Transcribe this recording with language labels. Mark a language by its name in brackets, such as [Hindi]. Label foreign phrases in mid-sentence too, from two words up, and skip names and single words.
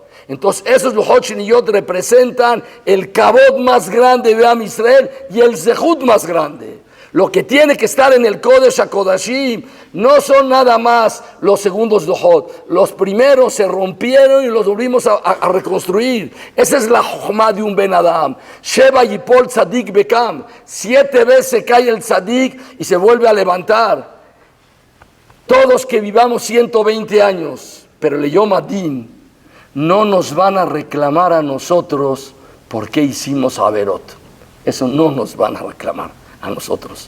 [Spanish] Entonces esos [Hebrew] לוחות שניות [Spanish] representan el kabod más grande de Am Israel y el zehut más grande. Lo que tiene que estar en el [Hebrew] קודש הקודשים [Spanish] no son nada más los segundos lujot. Los primeros se rompieron y los volvimos a reconstruir. Esa es la jochma de un [Hebrew] בן אדם. שבע יפול צדיק וקם. [Spanish] 7 veces cae el tzadik y se vuelve a levantar. Todos que vivamos 120 años, pero le [Hebrew] יום הדין, [Spanish] no nos van a reclamar a nosotros por qué hicimos averot. Eso no nos van a reclamar a nosotros.